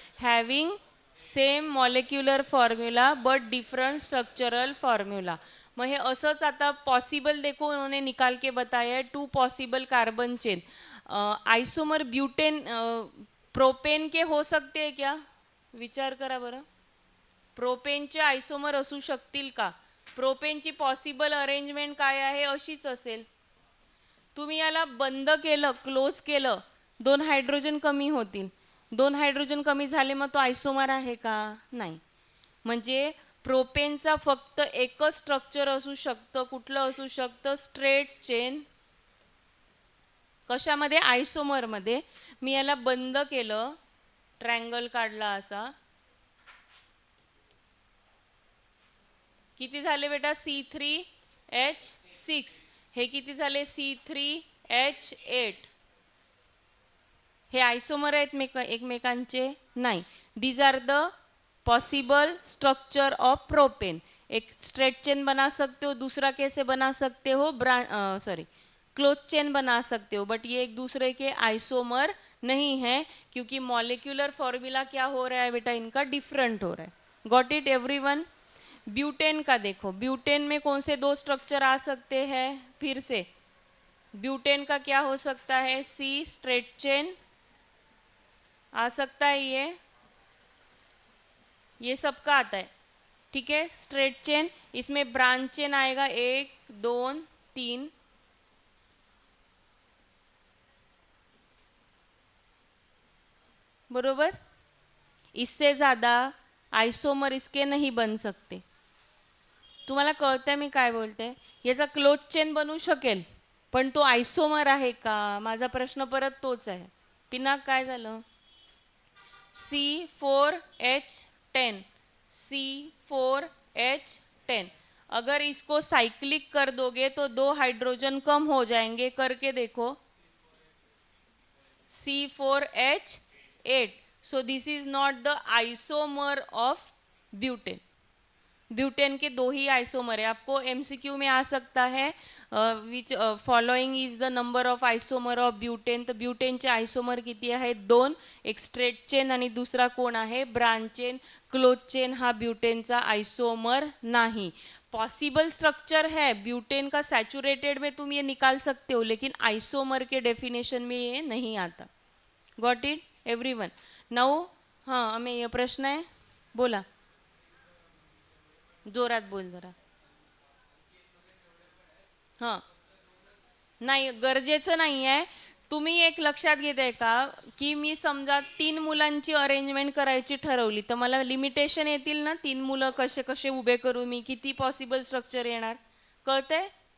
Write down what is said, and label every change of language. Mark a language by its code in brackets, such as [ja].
[en] Having same molecular formula but different structural formula. [mr] मग हे असंच आता [hi] possible देखो उन्होंने निकाल के बताया है 2 possible carbon chain. Isomer butane propane के हो सकते हैं क्या? [mr] विचार करा बरं. प्रोपेनचे आइसोमर असू शकतील का? प्रोपेनची पॉसिबल अरेंजमेंट काय आहे? अशीच असेल. तुम्ही याला बंद केलं, क्लोज केलं, 2 हायड्रोजन कमी होतील. 2 हायड्रोजन कमी झाले मग तो आयसोमर आहे का? नाही. म्हणजे प्रोपेनचा फक्त एकच स्ट्रक्चर असू शकतं. कुठलं असू शकतं? Straight chain. कशामध्ये? आयसोमरमध्ये. मी याला बंद केलं, ट्रँगल काढला असा. किती झाले बेटा? C3H6. हे किती झाले? C3H8. हे आइसोमर आहेत एकमेकांचे? [en] नाही. These are the possible structure of propane. [hi] एक स्ट्रेट चेन बना सकते हो, दूसरा कैसे बना सकते हो? क्लोज चेन बना सकते हो, बट ये एक दूसरे के आइसोमर नहीं है, क्योंकि मॉलिक्यूलर फॉर्मूला क्या हो रहा है बेटा? इनका डिफरेंट हो रहा है. [en] Got it everyone? [hi] ब्यूटेन का देखो, ब्यूटेन में कौन से 2 स्ट्रक्चर आ सकते हैं? फिर से ब्यूटेन का क्या हो सकता है? सी स्ट्रेट चेन आ सकता है, ये सबका आता है. ठीक है, स्ट्रेट चेन. इसमें ब्रांच चेन आएगा 1 2 3. बरोबर. इससे ज़्यादा आइसोमर इसके नहीं बन सकते. [mr] तुम्हाला कळतंय मी काय बोलते? याचा क्लोज चेन बनू शकेल, पण तो आइसोमर आहे का? माझा प्रश्न परत तोच आहे. पिनाक काय झालं? C4H10. [hi] C4H10. अगर इसको साइक्लिक कर दोगे तो 2 हाइड्रोजन कम हो जाएंगे. करके देखो. C4H8. [en] So this is not the isomer of butane. [hi] Butane के 2 ही आइसोमर है. आपको MCQ में आ सकता है [en] Which following is the number of isomer of butane. [mr] तर ब्यूटेनचे आइसोमर किती आहेत? 2. एक स्ट्रेट चेन आणि दुसरा कोण आहे? Branch chain. क्लोज चेन हा ब्यूटेनचा आइसोमर नहीं. [hi] पॉसिबल स्ट्रक्चर है ब्यूटेन का, सैचुरेटेड में तुम ये निकाल सकते हो, लेकिन आइसोमर के डेफिनेशन में ये नहीं आता. [en] Got it everyone? [hi] नाउ हाँ, हमें ये प्रश्न है, बोला. [mr] जोरात बोल जरा. हां, नाही गरजेचं नाही आहे. तुम्ही एक लक्षात घेताय का की मी समजा 3 मुलांची अरेंजमेंट करायची ठरवली तर मला लिमिटेशन येतील ना? 3 मुलं कसे कसे उभे करू मी? किती पॉसिबल स्ट्रक्चर येणार? कळतंय?